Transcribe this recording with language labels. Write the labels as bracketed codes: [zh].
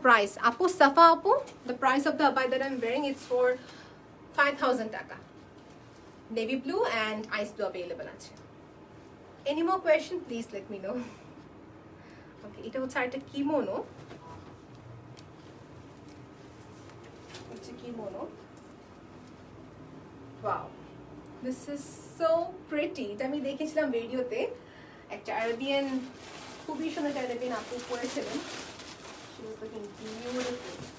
[en] Price আপু, সাফা আপু, the price of the abaya that I'm wearing is for 5000 taka. Navy blue and ice blue available আছে। Any more question? Please let me know. [bn] Okay, এটা হচ্ছে আরেকটা kimono, হচ্ছে kimono. [en] Wow, this is so pretty. [bn] এটা আমি দেখেছিলাম ভিডিওতে, একটা আরবিয়ান, খুবই সুন্দর আরবিয়ান আপু পরেছিলেন। [en] She was looking beautiful.